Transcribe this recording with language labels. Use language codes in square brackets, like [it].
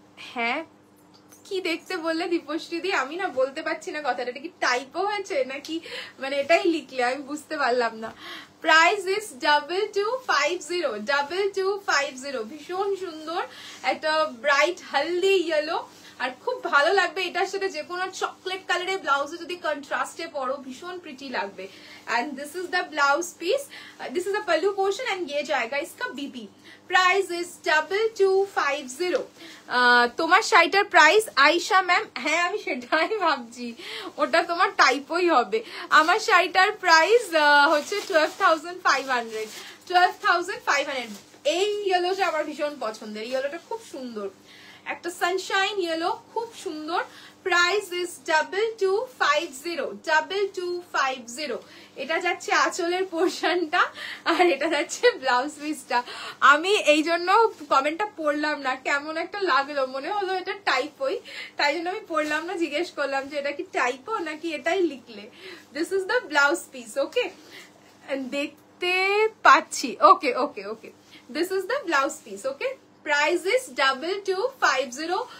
[bn] হ্যাঁ কি দেখতে বললে দীপশ্রী দি, আমি না বলতে পারছি না কথাটা, এটা কি টাইপও হয়েছে নাকি, মানে এটাই লিখলে আমি বুঝতে পারলাম না। [en] Price is 2250, 2250। [bn] ভীষণ সুন্দর একটা ব্রাইট হলদি ইয়েলো, আর খুব ভালো লাগবে এটার সাথে যে কোনো চকলেট কালারের ব্লাউজে যদি কন্ট্রাস্টে পরো, ভীষণ প্রিটি লাগবে। [en] And this is the blouse piece, this is the pallu portion and ये जाएगा इसका BP. Price is 2250। [bn] তোমার শাড়িটার প্রাইস আয়শা ম্যাম, হ্যাঁ আমি সেটাই ভাবছি, ওটা তোমার টাইপই হবে। আমার শাড়িটার প্রাইস হচ্ছে 12500, 12500। এই ইয়েলোটা আমার ভীষণ পছন্দের, ইয়েলোটা খুব সুন্দর, একটা সানশাইন ইয়েলো, খুব সুন্দর। [en] Price is 2250, 2250। [bn] এটা যাচ্ছে আঁচলের পোর্শনটা, আর এটা যাচ্ছে ব্লাউজ পিসটা। আমি এই জন্য কমেন্টটা পড়লাম না, কেমন একটা লাগলো, মনে হলো এটা টাইপই, তাই জন্য আমি পড়লাম না, জিজ্ঞেস করলাম যে এটা কি টাইপও নাকি এটাই লিখলে। [en] This is the blouse piece. Okay, দেখতে পাচ্ছি, okay okay okay, this is the blouse piece. Okay, price is 2250।